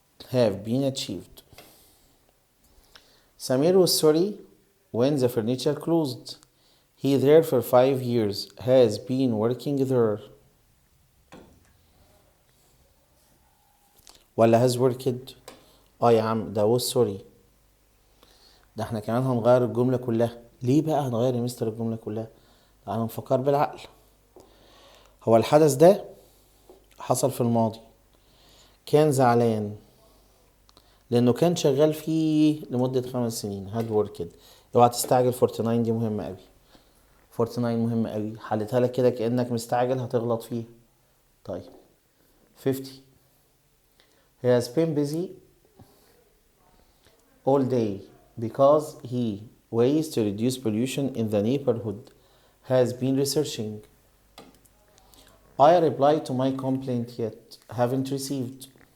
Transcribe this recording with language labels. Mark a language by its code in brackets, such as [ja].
[en] Have been achieved. Samir was sorry when the furniture closed. He there for 5 years. Has been working there. ولا has worked. [ar] يا عم ده [en] was sorry. [ar] ده احنا كمان هنغير الجملة كلها. ليه بقى هنغير يا مستر الجملة كلها؟ تعالوا نفكر بالعقل. هو الحدث ده حصل في الماضي. كان زعلان لانه كان شغال فيه لمدة 5 سنين. هاد وركد. اوعى تستعجل. 49 دي مهمة قوي. 49 مهمة قوي. حلتها لك كده كأنك مستعجل هتغلط فيها. طيب 50. [en] He has been busy all day because he ways to reduce pollution in the neighborhood. Has been researching. I replied to my complaint yet haven't received.